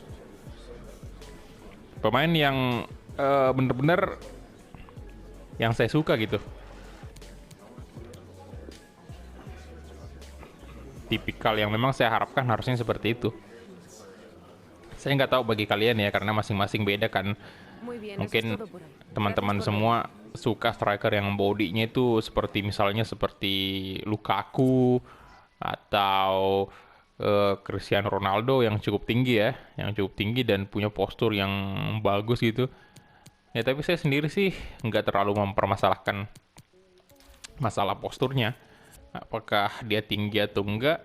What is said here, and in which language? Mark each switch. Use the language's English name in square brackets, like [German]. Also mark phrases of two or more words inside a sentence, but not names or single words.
[Indonesian] Pemain yang bener-bener yang saya suka gitu. Tipikal yang memang saya harapkan harusnya seperti itu. Saya nggak tahu bagi kalian ya, karena masing-masing beda kan. [Spanish] Muy bien, eso es [Indonesian] Mungkin [Spanish] todo por hoy. [Indonesian] teman-teman [Spanish] Gracias por [Indonesian] semua suka striker yang bodinya itu seperti misalnya seperti Lukaku atau Cristiano Ronaldo yang cukup tinggi ya, yang cukup tinggi dan punya postur yang bagus gitu. Ya tapi saya sendiri sih nggak terlalu mempermasalahkan masalah posturnya, apakah dia tinggi atau enggak.